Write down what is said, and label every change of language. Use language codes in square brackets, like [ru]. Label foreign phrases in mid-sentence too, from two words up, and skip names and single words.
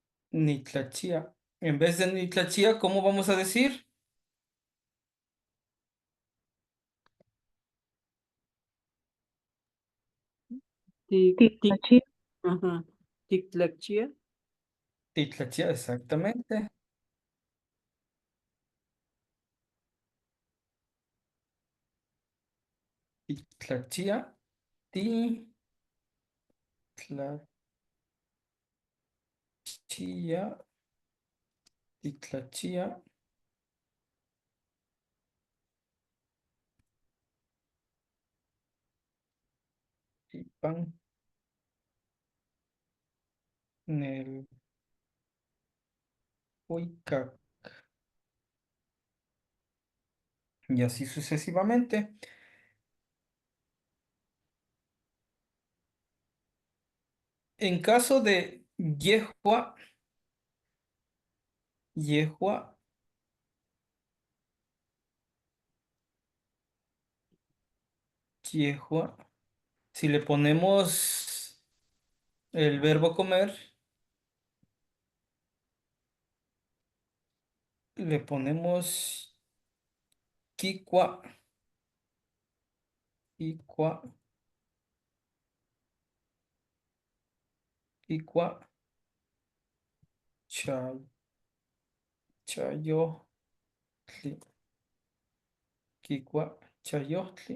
[es] Nitlachía. En vez de nitlachía, ¿cómo vamos a decir? Tic, ajá. Tictlachía. Titlachía, exactamente. Titlachía. Titlachía. [nah] Titlachía. Tipan. [es] Nel. Huicac. Y así sucesivamente. En caso de [nah] yehua, yehua, [es] yehua, si le ponemos el verbo comer, le ponemos [nah] kikua, kikua, kikua, chay, chayotli, kikua, chayotli.